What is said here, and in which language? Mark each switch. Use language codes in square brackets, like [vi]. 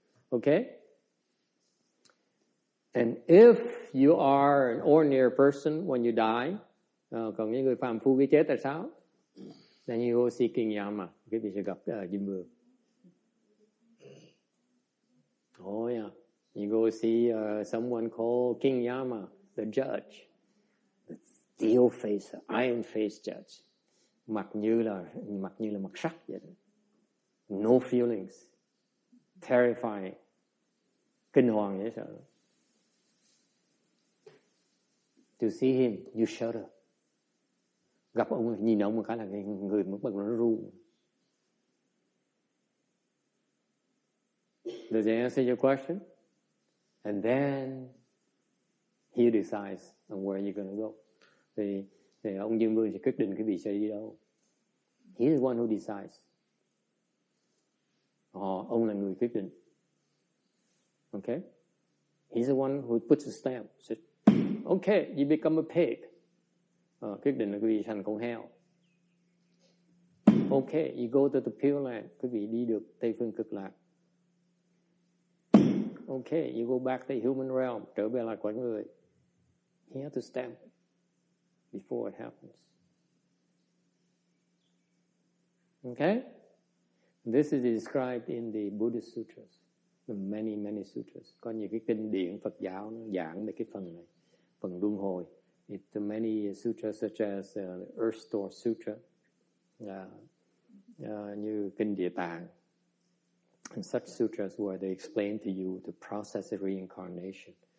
[en] Okay? And if you are an ordinary person when you die, [vi] còn những người phàm phu khi chết tại sao? [en] Then you go seeking Yama. [vi] Quý vị sẽ gặp Diêm Vương. [en] Oh yeah. You go see someone called King Yama, the judge. The steel face, iron face judge. [vi] Mặt như là mặt sắt vậy đó. [en] No feelings. Terrifying. [vi] Kinh hoàng dễ sợ. [en] To see him, you shudder. [vi] Gặp ông, nhìn ông một cái là người mất bật nó ru. [en] Does that answer your question? And then he decides on where you're going to go. [vi] Thì ông Dương Vương sẽ quyết định cái vị sẽ đi đâu. [en] He is the one who decides. [vi] Ông là người quyết định. [en] Okay? He's the one who puts the stamp. Says, okay, you become a pig. [vi] Quyết định là quý vị thành con heo. [en] Okay, you go to the Pure Land. [vi] Quý vị đi được Tây phương cực lạc. [en] Okay, you go back to the human realm. [vi] Trở về lại cõi người. [en] He has to stamp it before it happens. Okay? This is described in the Buddhist sutras. The many sutras. [vi] Có nhiều cái kinh điển Phật giáo nó giảng về cái phần này. Phần luân hồi. [en] It's many sutras such as Earth Store Sutra. [vi] Như kinh Địa Tạng. [en] And such sutras where they explain to you the process of reincarnation.